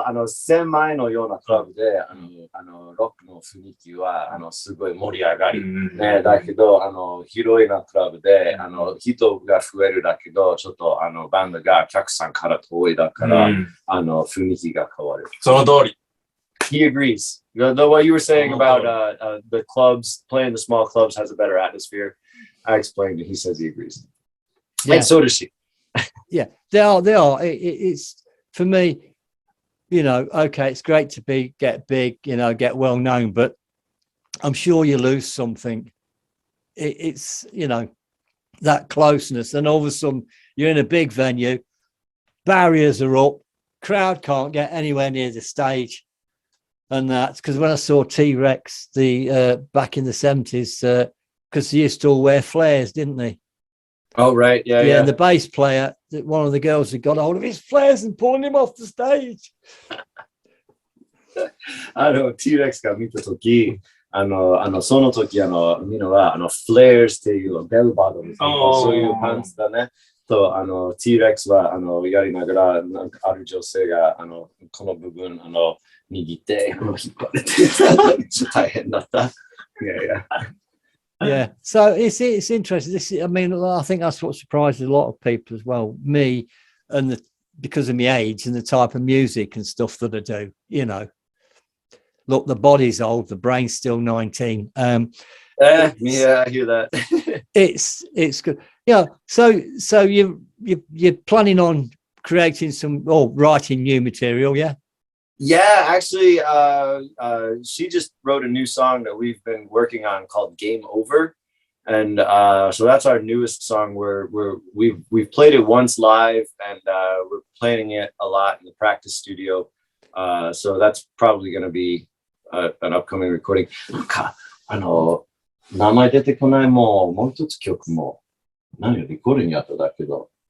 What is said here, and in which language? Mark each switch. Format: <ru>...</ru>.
<ja>1000枚のようなクラブで、ロックの雰囲気は、すごい盛り上がり。ね、だけど、広いなクラブで、人が増えるだけど、ちょっと、バンドが客さんから遠いだから、雰囲気が変わる。その通り。</ja> <en>He agrees. What you were saying about the clubs, playing the small clubs has a better atmosphere. I explained it. He says he agrees. Yeah. And so does she. Yeah, they are. It's for me, you know, okay, it's great to get big, you know, get well known, but I'm sure you lose something. It's, you know, that closeness, and all of a sudden you're in a big venue, barriers are up, crowd can't get anywhere near the stage. And that's because when I saw T-Rex back in the 70s, because they used to all wear flares, didn't they? Oh, right. Yeah. And the bass player, one of the girls had got hold of his flares and pulling him off the stage.</en> <ja>T-Rex が見たとき、その時、みんなは、flares っていうベルバドム、そういうパンツだね。と、T-Rex は、やりながら、なんかある女性が、この部分、握って、引っ張れて、大変だった。</ja> <en>Yeah, so it's interesting. I mean, I think that's what surprised a lot of people as well. Me, and because of my age and the type of music and stuff that I do. You know, look, the body's old, the brain's still 19. Yeah, I hear that. It's good. Yeah. So you're planning on creating writing new material, yeah? Yeah, actually, she just wrote a new song that we've been working on called "Game Over," and so that's our newest song. We've played it once live, and we're playing it a lot in the practice studio. So that's probably going to be an upcoming recording.</en> <ja>なんか名前出てこないもう一つ曲も何レコーディングやっただけど。</ja>